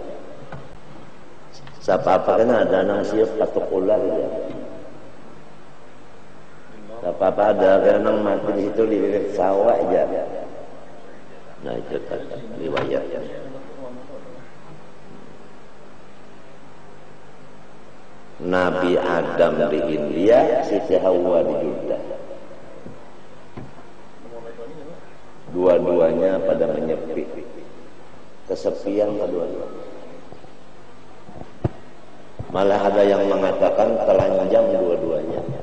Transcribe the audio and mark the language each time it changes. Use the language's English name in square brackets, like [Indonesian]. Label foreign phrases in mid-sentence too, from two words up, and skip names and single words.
[Banjar] Siapa-apa kan ada nang siap patok ular ya. Siapa-apa ada kan nang mati di situ lirik sawah aja. [Indonesian] Nah, itu kan riwayatnya. Nabi Adam di India, Siti Hawa di Jeddah. Dua-duanya pada menyepi, kesepian kedua-duanya. Malah ada yang mengatakan telanjang dua-duanya.